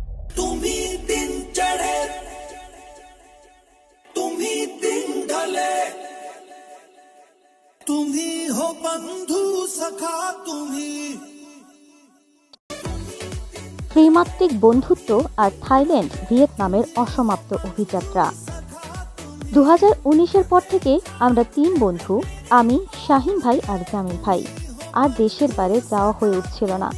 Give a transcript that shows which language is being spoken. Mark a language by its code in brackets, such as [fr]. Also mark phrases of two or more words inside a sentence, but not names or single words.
[hi] तुम्ही दिन चढ़े तुम्ही दिन ढले तुम्ही हो बंधु सखा तुम्ही। [bn] ত্রিমাত্রিক বন্ধুত্ব আর থাইল্যান্ড ভিয়েতনামের অসমাপ্ত অভিযাত্রা। 2019-এর পর থেকে আমরা 3 বন্ধু, আমি, শাহিন ভাই আর জামিল ভাই, আর দেশের বাইরে যাওয়া হয়ে উঠছিল না।